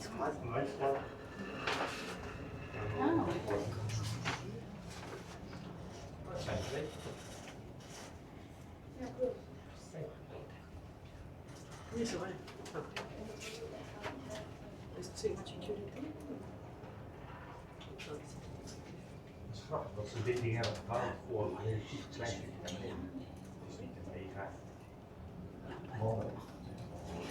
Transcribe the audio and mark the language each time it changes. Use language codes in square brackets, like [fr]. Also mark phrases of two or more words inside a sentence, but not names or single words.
[fr] Oui, c'est vrai. Est-ce que c'est gratuit? [nl] Dat ze dit ding hebben gebouwd voor relatief kleine familie. Dus niet de mega.